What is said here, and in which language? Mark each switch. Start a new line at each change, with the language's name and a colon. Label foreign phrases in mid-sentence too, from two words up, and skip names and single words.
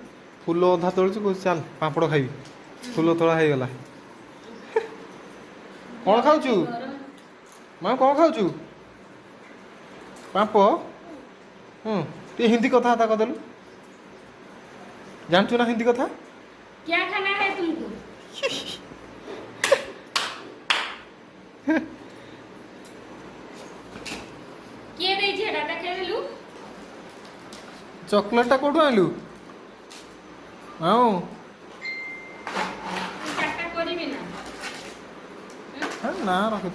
Odia: ଫୁଲ ଅଧା ତୋଳୁଛି, କହୁଛି ଚାଲ ପାମ୍ପଡ଼ ଖାଇବି। ଫୁଲ ତୋଳା ହେଇଗଲା। କ'ଣ ଖାଉଛୁ ମାଉ? କ'ଣ ଖାଉଛୁ? ପାମ୍ପ? ଟିକେ ହିନ୍ଦୀ କଥାବାର୍ତ୍ତା କରିଦେଲୁ। ଜାଣିଛୁ ନା ହିନ୍ଦୀ କଥା?
Hindi: क्या खाना है तुमको?
Odia: କିଏ ଦେଇଛି ଏଟା? ଦେଖେଇଦେଲୁ। ଚକୋଲେଟଟା କୋଉଠୁ ଆଣିଲୁ? ହଁ ନା ରଖ।